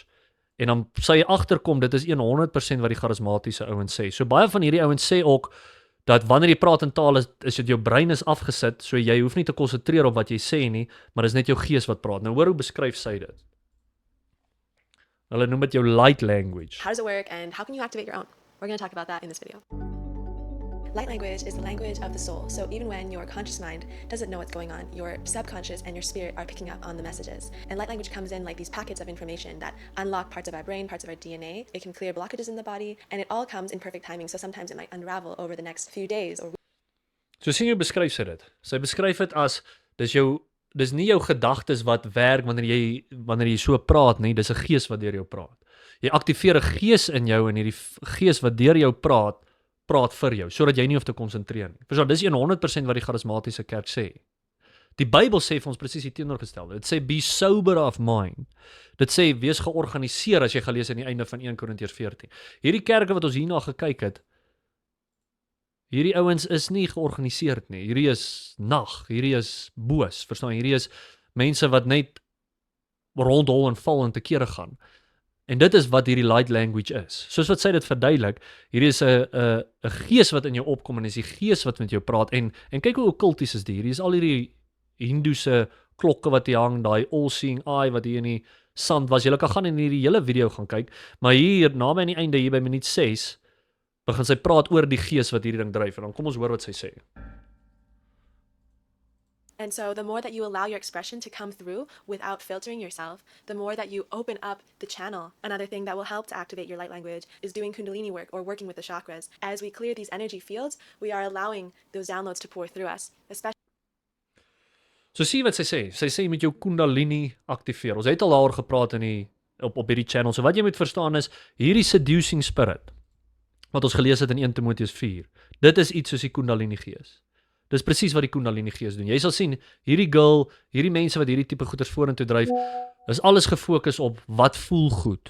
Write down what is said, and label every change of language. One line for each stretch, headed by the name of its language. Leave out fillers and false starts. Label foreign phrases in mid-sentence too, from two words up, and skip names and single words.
Afrikaans: En dan sal jy agterkom, dit is 100% wat die charismatiese ouens sê. So baie van hierdie ouens sê ook, dat wanneer jy praat in taal, is dit jou brein is afgesit, so jy hoef nie te konsentreer op wat jy sê nie, maar dis net jou gees wat praat. Nou hoor hoe beskryf sy dit. Hulle noem dit jou
English: light language. How does it work and how can you activate your own? We're going to talk about that in this video. Light language is the language of the soul. So even when your conscious mind doesn't know what's going on, your subconscious and your spirit are picking up on the messages. And light language comes in like these packets of information that unlock parts of our brain, parts of our DNA. It can clear blockages in the body, and it all comes in perfect timing. So sometimes it might unravel over the next few days or
Afrikaans: So sien jy beskryf sy dit. Sy beskryf dit as dis nie jou gedagtes wat werk wanneer jy so praat nie, dis 'n gees wat deur jou praat. Jy aktiveer 'n gees in jou en hierdie gees wat deur jou praat vir jou, sodat jy nie hoef te konsentreer nie. Verstaan, dis 100% wat die charismatiese kerk sê. Die Bybel sê vir ons presies die teenoorgestelde. Dit sê
English: be sober of mind.
Afrikaans: Dit sê wees georganiseer, as jy gaan lees aan die einde van 1 Korintiërs 14. Hierdie kerke wat ons hierna gekyk het, hierdie ouens is nie georganiseerd nie. Hierdie is nag, hierdie is boos. Verstaan, hierdie is mense wat net rondhol en val en te kere gaan. En dit is wat hierdie
English: light language
Afrikaans: is. Soos wat sy dit verduidelik, hierdie is 'n gees wat in jou opkom en is die gees wat met jou praat. En kyk hoe okkulties is die. Hierdie is al hierdie Hindoese klokke wat hier hang, daai
English: all-seeing eye
Afrikaans: wat hier in die sand was. Julle kan gaan en hierdie hele video gaan kyk, maar hier naby aan die einde, hier by minuut 6, begin sy praat oor die gees wat hierdie ding dryf. En dan kom ons hoor wat sy sê.
English: And so the more that you allow your expression to come through without filtering yourself, the more that you open up the channel. Another thing that will help to activate your light language is doing Kundalini work or working with the chakras. As we clear these energy fields, we are allowing those downloads to pour through us, especially.
Afrikaans: So sien wat sy sê. Sy sê jy moet jou Kundalini aktiveer. Ons het al daaroor gepraat op hierdie channel. So wat jy moet verstaan is, hierdie
English: seducing spirit,
Afrikaans: wat ons gelees het in 1 Timoteus 4, dit is iets soos die Kundalini gees. Dis presies wat die Kundalini gees doen. Jy sal sien, hierdie girl, hierdie mense wat hierdie tipe goeders vorentoe dryf, is alles gefokus op wat voel goed.